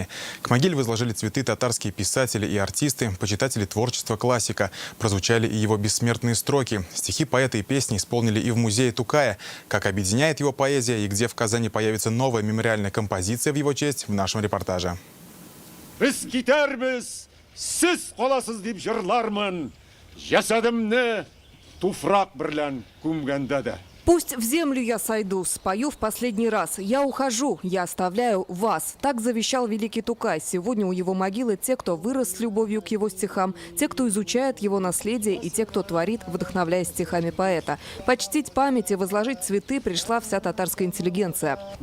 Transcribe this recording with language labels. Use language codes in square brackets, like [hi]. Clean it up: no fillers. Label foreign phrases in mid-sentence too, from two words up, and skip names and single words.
[ru] К могиле возложили цветы татарские писатели и артисты, почитатели творчества классика. Прозвучали и его бессмертные строки. Стихи поэта и песни исполнили и в музее Тукая. Как объединяет его поэзия и где в Казани появится новая мемориальная композиция в его честь, в нашем репортаже. [tt] Туфрак бірлән күмгәндә дә. [ru] Пусть в землю я сойду, спою в последний раз. Я ухожу, я оставляю вас. Так завещал великий Тукай. Сегодня у его могилы те, кто вырос с любовью к его стихам, те, кто изучает его наследие, и те, кто творит, вдохновляясь стихами поэта. Почтить память и возложить цветы пришла вся татарская интеллигенция.